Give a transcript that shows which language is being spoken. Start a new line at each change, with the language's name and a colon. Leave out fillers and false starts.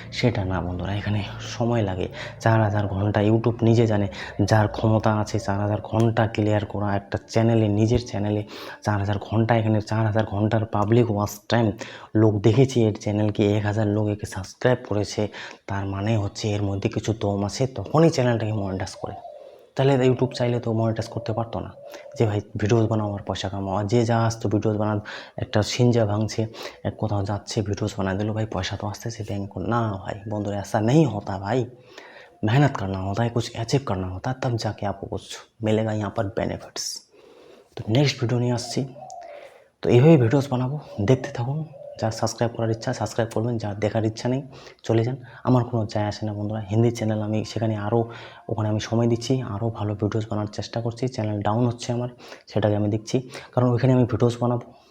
Bangla: সেটা না বন্ধুরা, এখানে সময় লাগে। 4000 ঘন্টা, ইউটিউব নিজে জানে যার ক্ষমতা আছে 4000 ঘন্টা ক্লিয়ার করা একটা চ্যানেলে, নিজের চ্যানেলে 4000 ঘন্টা, এখানে 4000 ঘন্টার পাবলিক ওয়াচ টাইম, লোক দেখেছে এর চ্যানেলকে, 1000 লোক একে সাবস্ক্রাইব করেছে, তার মানে হচ্ছে এর মধ্যে কিছু দম আছে, তখনই চ্যানেলটাকে মনিটাইজ করে। তাহলে ইউটিউব চাইলে তো মনিটাইজ করতে পারতো না, যে ভাই ভিডিওস বানাও আর পয়সা কামাও। আর যে যা আসতো ভিডিওস বানান, একটা সিনজা ভাঙছে, কোথাও যাচ্ছে ভিডিওস বানায় দিল, ভাই পয়সা তো আসতেছে
Hindi: बैंक को। ना भाई बंधुरा, ऐसा नहीं होता भाई। मेहनत करना होता है, कुछ अचीव करना होता है, तब जाके आपको कुछ मिलेगा यहाँ पर बेनिफिट्स।
Bangla: তো নেক্সট ভিডিও নিয়ে আসছি। তো এইভাবেই ভিডিওস বানাবো, দেখতে থাকুন। যার সাবস্ক্রাইব করার ইচ্ছা সাবস্ক্রাইব করবেন, যার দেখার ইচ্ছা নেই চলে যান, আমার কোনো যায় আসে না বন্ধুরা। হিন্দি চ্যানেল আমি সেখানে ওখানে আমি সময় দিচ্ছি, আরও ভালো ভিডিওস বানানোর চেষ্টা করছি। চ্যানেল ডাউন হচ্ছে আমার, সেটাকে আমি দেখছি, কারণ ওইখানে আমি ভিডিওস বানাবো।